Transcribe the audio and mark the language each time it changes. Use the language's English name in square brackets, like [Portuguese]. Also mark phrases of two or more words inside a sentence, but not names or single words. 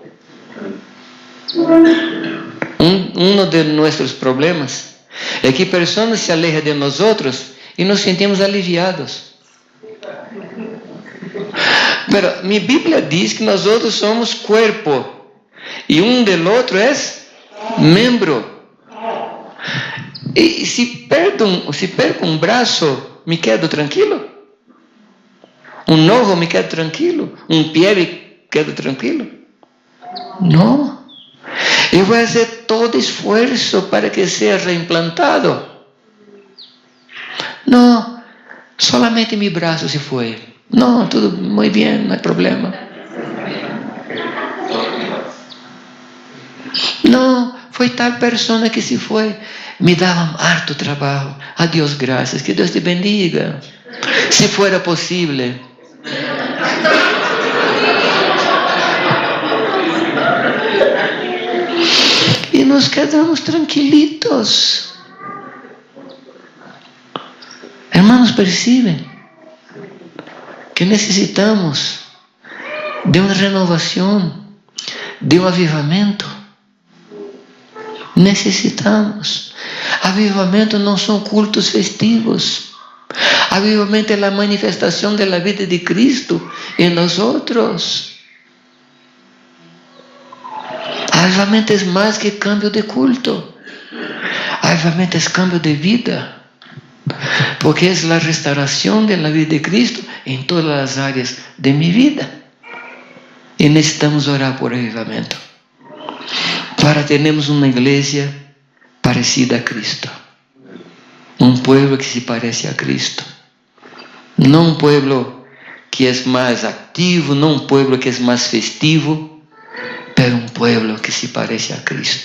[Spanish] Uno de nuestros problemas es que personas se alejan de nosotros y nos sentimos aliviados. Pero mi Biblia dice que nosotros somos cuerpo y un del otro es miembro. [Portuguese] E se perco um braço, [Spanish] me quedo tranquilo? [Portuguese] Um [Spanish] ojo, me quedo tranquilo? Um pé, me quedo tranquilo? [Portuguese] Não. Eu vou fazer todo esforço para que seja reimplantado. Não, solamente meu braço se foi. Não, tudo muito bem, não há problema. Não, foi tal pessoa que se foi. Me dava harto trabalho. A Deus graças. Que Deus [Spanish] te bendiga. [Portuguese] Se fuera possível. [Spanish] E nos quedamos tranquilitos. Hermanos, [Portuguese] percebem que necessitamos de uma renovação, de um avivamento. Necessitamos. Avivamento não são cultos festivos. Avivamento é a manifestação da vida de Cristo em nós outros. Avivamento é mais que cambio de culto. [Spanish] Avivamiento es cambio de vida, porque es la restauración de la vida de Cristo en todas las áreas de mi vida. Y necesitamos orar por avivamiento, para tener una iglesia parecida a Cristo, un pueblo que se parece a Cristo, no un pueblo que es más activo, no un pueblo que es más festivo, pero un pueblo que se parece a Cristo.